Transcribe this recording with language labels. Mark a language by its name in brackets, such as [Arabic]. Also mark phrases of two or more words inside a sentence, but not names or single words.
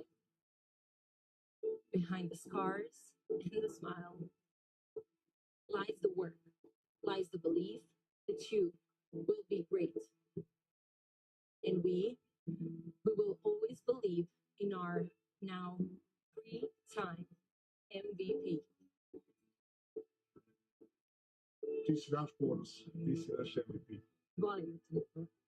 [English] Behind the scars and the smile lies the work, lies the belief that you will be great. And we will always believe in our now 3-time MVP. [Serbian] Ti si naš ponos, ti si naš MVP. Volim te, Nikola.